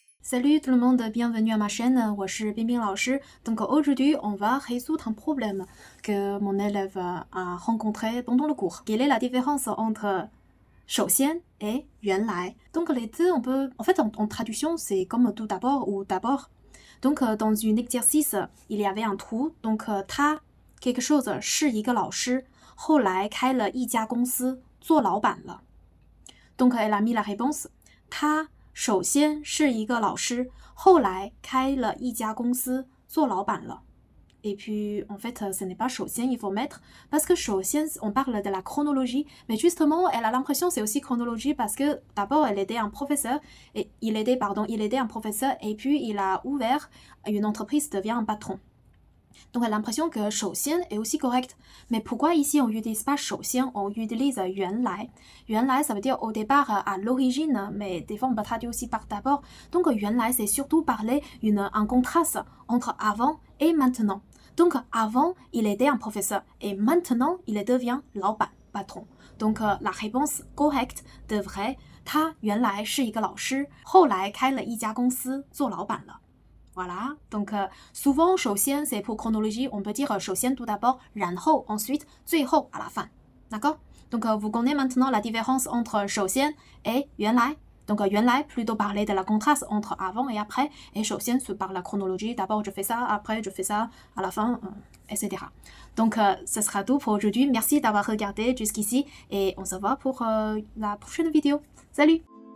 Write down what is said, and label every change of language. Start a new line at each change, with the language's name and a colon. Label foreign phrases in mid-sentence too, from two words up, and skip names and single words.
French: Salut tout le monde, bienvenue à ma chaîne,
Chinese: 我是冰冰老师.
French: Donc aujourd'hui, on va résoudre un problème que mon élève a rencontré pendant le cours. Quelle est la différence entre 首先 et 原来? Donc les deux, on peut, en fait, en traduction, c'est comme tout d'abord ou d'abord. Donc dans un exercice, il y avait un trou.
Chinese: Donc 他
French: quelque chose
Chinese: 是一个老师，后来开了一家公司，做老板了。
French: Donc elle a mis la réponse.
Chinese: 他首先是一个老师，后来开了一家公司做老板了。
French: Et puis, en fait, ce n'est pas 首先 il faut mettre, parce que 首先 on parle de la chronologie, mais justement, elle a l'impression c'est aussi chronologie parce que d'abord, elle était un professeur, et il était un professeur, et puis il a ouvert une entreprise, devient un patron. Donc, elle a l'impression que 首先 est aussi correct. Mais pourquoi ici on n'utilise pas 首先, on utilise 原来?
Chinese: 原来,
French: ça veut dire au départ, à l'origine, mais des fois on peut traduire aussi par d'abord. Donc,
Chinese: 原来,
French: c'est surtout parler un contraste entre avant et maintenant. Donc, avant, il était un professeur, et maintenant, il devient 老板, patron. Donc, la réponse correcte devrait,
Chinese: 他原来是一个老师，后来开了一家公司做老板了。
French: Voilà, donc souvent, 首先 c'est pour chronologie, on peut dire 首先 tout d'abord, 然后 ensuite, 最后 à la fin. D'accord? Donc vous connaissez maintenant la différence entre 首先 et 原来. Donc 原来 plutôt parler de la contraste entre avant et après, et 首先 c'est par la chronologie, d'abord je fais ça, après je fais ça, à la fin, etc. Donc ce sera tout pour aujourd'hui. Merci d'avoir regardé jusqu'ici et on se voit pour la prochaine vidéo. Salut!